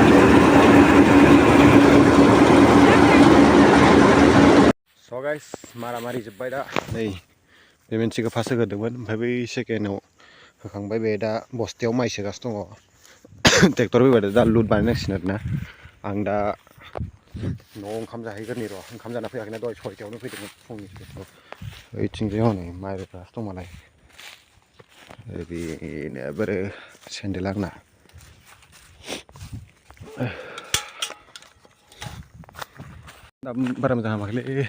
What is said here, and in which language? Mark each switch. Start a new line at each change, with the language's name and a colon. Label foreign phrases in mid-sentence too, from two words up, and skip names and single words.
English: so guys
Bodo: mari jobbai da nei be moनसेखौ फास होग्रोदोंमोन ओमफ्राय बै सेकेन्डआव होखांबाय बे दा बस्थायाव माइ सोगासिनो दङ ट्रेक्टर फैबाय दा लुट बानायनांसिगोन आरोना आं दा न'आव ओंखाम जाहैग्रोनि र' ओंखाम जाना फैयाखैना दहाय 6टायावनो फैदोंमोन फुंनि 6टायाव ओइथिंजाय हनै माइ रोगागासिनो दं मालाय बेनो बोरो सेन्देल आंना दा बारा मोजां हामाखैलै